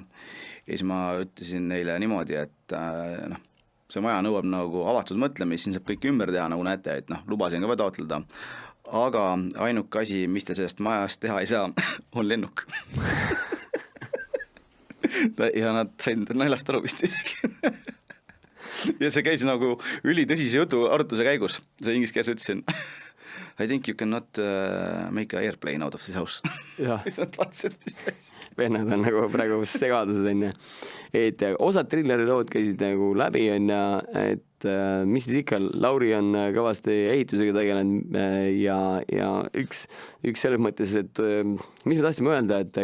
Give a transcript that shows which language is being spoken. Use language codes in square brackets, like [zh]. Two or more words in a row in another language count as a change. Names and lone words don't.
[et] Ja siis ma ütlesin neile niimoodi, et see maja nõuab nagu avatud mõtlemist, siin saab kõik ümber teha, nagu näete, et lubasin ka taotleda. Aga ainuke asi, mis te sellest majast teha ei saa, on lennuk. Ja nad said naljast aru vist isegi. Ja see käis nagu ülitõsise jutu arutuse käigus. See inglise keeles ütlesin, [en] I think you cannot make an airplane out of this house. [et] Ja. Siis nad vaatasid, mis käis. Vennad on nagu praegu segaduses on. Et osad trilleri lood käisid nagu läbi on, et mis siis ikka, Lauri on kõvasti ehitusega tegelenud ja üks selles mõttes, et mis me tahtsime öelda, et